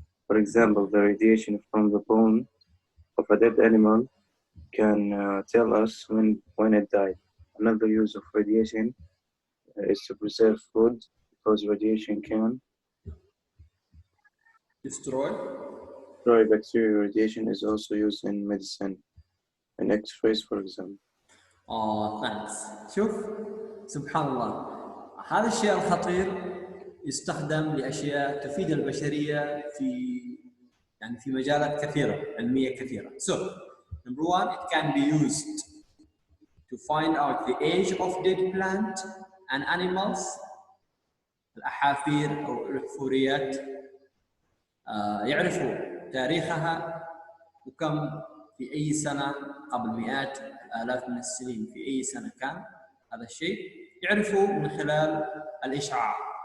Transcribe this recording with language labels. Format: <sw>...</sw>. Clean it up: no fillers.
<en>For example, the radiation from the bone of a dead animal can tell us when it died. Another use of radiation is to preserve food, because radiation can destroy bacteria. Radiation is also used in medicine, in X-rays, for example. thanks.</en> <ar>شوف سبحان الله هذا الشيء الخطير يستخدم لأشياء تفيد البشرية في مجالات كثيرة علمية كثيرة.</ar> <en>So number one, it can be used to find out the age of dead plant and animals.</en> <ar>الأحافير أو الأحفوريات يعرفوا تاريخها وكم في أي سنة قبل مئات الآلاف من السنين في أي سنة كان هذا الشيء يعرفوا من خلال الإشعاع.</ar>